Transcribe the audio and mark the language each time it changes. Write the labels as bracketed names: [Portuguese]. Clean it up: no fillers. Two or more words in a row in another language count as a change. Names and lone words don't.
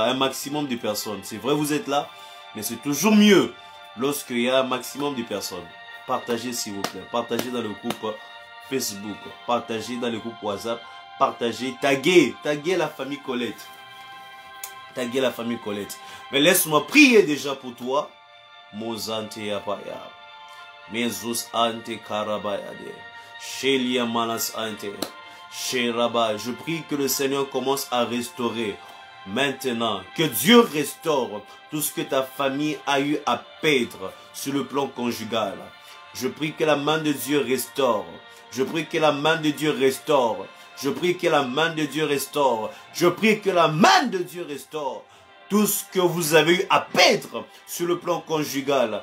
[French] Un maximum de personnes. C'est vrai, vous êtes là, mais c'est toujours mieux lorsqu'il y a un maximum de personnes. Partagez s'il vous plaît. Partagez dans le groupe Facebook. Partagez dans le groupe WhatsApp. Partagez. Taguez la famille Colette. Taguez la famille Colette. Mais laisse-moi prier déjà pour toi. Mozante Yapaya. Mezus ante karabayade. Shelia manas ante. Sheraba. Je prie que le Seigneur commence à restaurer. Maintenant, que Dieu restaure tout ce que ta famille a eu à perdre sur le plan conjugal. Je prie que la main de Dieu restaure. Je prie que la main de Dieu restaure. Je prie que la main de Dieu restaure. Je prie que la main de Dieu restaure tout ce que vous avez eu à perdre sur le plan conjugal.